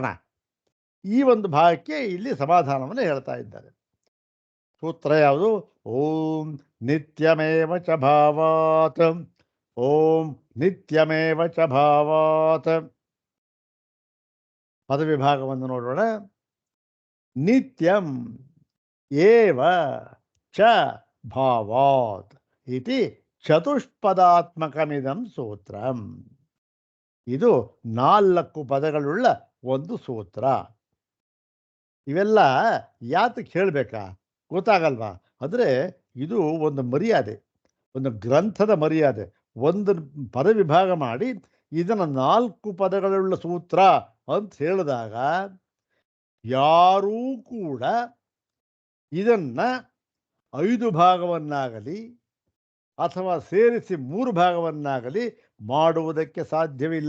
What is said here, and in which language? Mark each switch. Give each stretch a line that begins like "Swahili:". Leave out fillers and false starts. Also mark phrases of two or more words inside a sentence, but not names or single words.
Kannada: ಈ ಒಂದು ಭಾಗಕ್ಕೆ ಇಲ್ಲಿ ಸಮಾಧಾನವನ್ನು ಹೇಳ್ತಾ ಇದ್ದಾರೆ. ಸೂತ್ರ ಯಾವುದು?
Sanskrit: ಓಂ ನಿತ್ಯಮೇವ ಚ ಭಾವಾತ್, ಓಂ ನಿತ್ಯಮೇವ ಚ ಭಾವಾತ್.
Kannada: ಪದವಿಭಾಗವನ್ನು ನೋಡೋಣ.
Sanskrit: ನಿತ್ಯಂ ಏವ ಚ ಭಾವಾತ್ ಇತಿ ಚತುಷ್ಪದಾತ್ಮಕಮಿದಂ ಸೂತ್ರಂ.
Kannada: ಇದು 4 ಪದಗಳುಳ್ಳ ಒಂದು ಸೂತ್ರ. ಇವೆಲ್ಲ ಯಾತಕ್ಕೆ ಹೇಳಬೇಕಾ ಗೊತ್ತಾಗಲ್ವಾ? ಅಂದರೆ ಇದು ಒಂದು ಮರ್ಯಾದೆ, ಒಂದು ಗ್ರಂಥದ ಮರ್ಯಾದೆ. ಒಂದು ಪದವಿಭಾಗ ಮಾಡಿ ಇದನ್ನು 4 ಪದಗಳುಳ್ಳ ಸೂತ್ರ ಅಂತ ಹೇಳಿದಾಗ ಯಾರೂ ಕೂಡ ಇದನ್ನು 5 ಭಾಗವನ್ನಾಗಲಿ ಅಥವಾ ಸೇರಿಸಿ 3 ಭಾಗವನ್ನಾಗಲಿ ಮಾಡುವುದಕ್ಕೆ ಸಾಧ್ಯವಿಲ್ಲ.